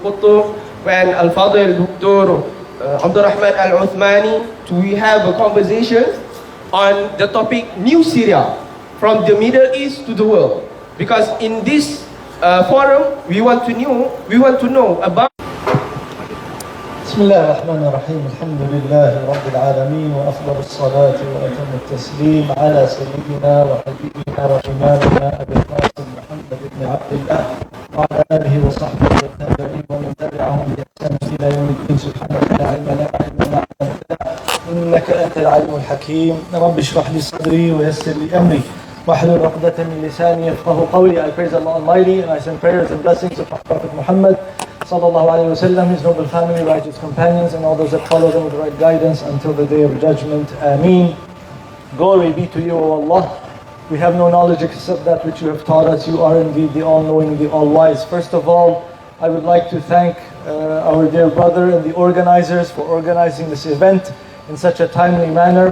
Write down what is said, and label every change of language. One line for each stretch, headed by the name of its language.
English: Qutub and Al-Fadil Dr. Abdulrahman Al-Uthmani, to have a conversation on the topic New Syria, from the Middle East to the world. Because in this forum, we want to know about.
Arabic: بسم الله الرحمن الرحيم. الحمد لله رب العالمين، وأفضل الصلاة وأتم التسليم على سيدنا وحبيبنا وإمامنا أبي القاسم محمد بن عبد الله وعلى آله وصحبه والتابعين ومن تبعهم بإحسان إلى يوم الدين. سبحانك لا علم لنا إلا ما علمتنا إنك أنت العليم الحكيم. رب اشرح لي صدري ويسر لي أمري واحلل عقدة من لساني يفقهوا قولي.
English: I praise Allah Almighty and I send prayers and blessings upon Prophet Muhammad sallallahu alayhi wa sallam, his noble family, righteous companions, and all those that follow them with the right guidance until the day of judgment. Ameen. Glory be to you, O Allah. We have no knowledge except that which you have taught us. You are indeed the all-knowing, the all-wise. First of all, I would like to thank our dear brother and the organizers for organizing this event in such a timely manner.